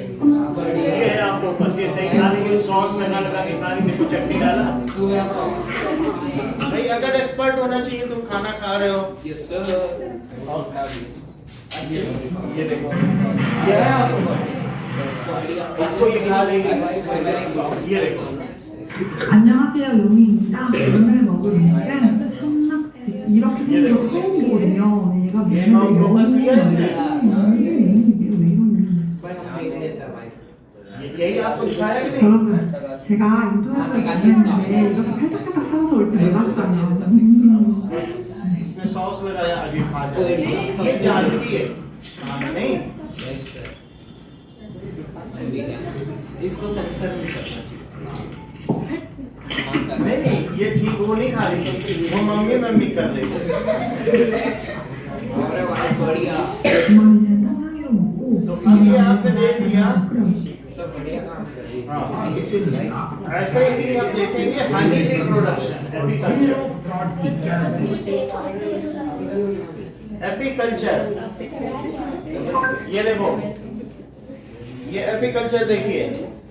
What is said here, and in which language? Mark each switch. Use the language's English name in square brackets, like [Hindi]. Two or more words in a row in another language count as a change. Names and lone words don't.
[Hindi] ये है आपको बस ये सही खा लेंगे, सॉस लगा लगा के खा लेंगे, देखो चटनी डाला। भाई अगर एक्सपर्ट होना चाहिए, तुम खाना खा रहे हो। [English] yes sir [Hindi] ये देखो ये है आपको बस, इसको ये खा लेंगे। ये देखो [Korean] 안녕하세요, 용희입니다. 오늘 먹을 음식은 산낙지. 이렇게 생긴 거 처음 보거든요. 얘가 [Hindi] ये [Korean] 뭐냐면 [Hindi] आपको बस ये है, [Korean] 이게 왜 이러냐. [Hindi] यही आपको दिखाया कि नहीं? [Korean] 여러분, 제가 인터넷에서 주문했는데 이렇게 팔딱팔딱 사서 올지 몰랐어요. [Hindi] इसमें सॉस लगाया, अभी खा जाए। ये जानती है नहीं, इसको सेंसर नहीं करना नहीं ये ठीक वो नहीं खा रही, वो मम्मी कर रही है। अरे वाह बढ़िया [Korean] 주말에는 탕탕이로 먹고 [Hindi] तो अब ये आपने देख लिया। सब बढ़िया काम कर रही है। हाँ, ऐसे ही हम देखेंगे [English] honey bee production, [Hindi] एपीकल्चर। ये देखो ये एपीकल्चर देखिए,